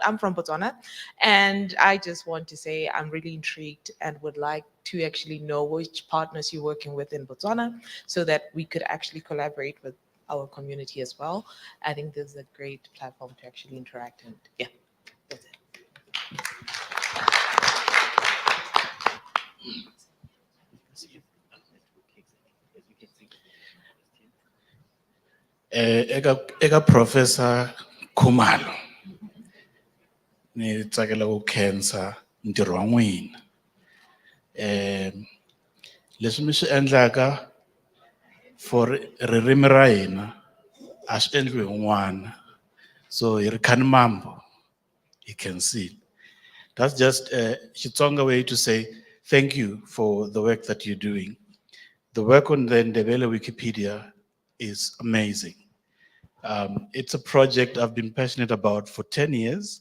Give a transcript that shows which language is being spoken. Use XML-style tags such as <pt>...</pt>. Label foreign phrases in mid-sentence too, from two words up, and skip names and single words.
<en>I'm from Botswana, and I just want to say I'm really intrigued and would like to actually know which partners you're working with in Botswana so that we could actually collaborate with our community as well. I think this is a great platform to actually interact, and yeah, that's it.</en> <ts>Eka Professor Khumalo ni tsakela ku khensa ntirho wa n'wina. Leswi mi swi endlaka for ririmi ra hina a swi endliwi hi n'wana, so hi ri khani mambo,</ts> <en>you can see. That's just a Xitsonga way to say thank you for the work that you're doing. The work on the Ndebele Wikipedia is amazing. It's a project I've been passionate about for 10 years.</en>